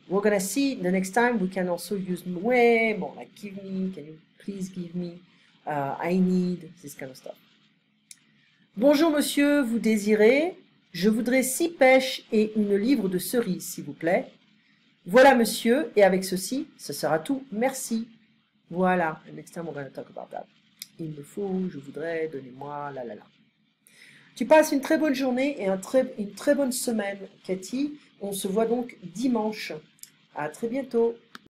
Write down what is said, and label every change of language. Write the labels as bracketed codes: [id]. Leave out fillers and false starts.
[en] We're going to see the next time we can also use ouais, more like give me, can you please give me, I need, this kind of stuff. [fr] Bonjour monsieur, vous désirez? Je voudrais 6 pêches et une livre de cerises, s'il vous plaît. Voilà monsieur, et avec ceci, ce sera tout. Merci. [en] Voilà, and next time we're going to talk about that. [fr] Il me faut, je voudrais, donnez-moi, la. Tu passes une très bonne journée et une très bonne semaine, Cathy. On se voit donc dimanche. À très bientôt.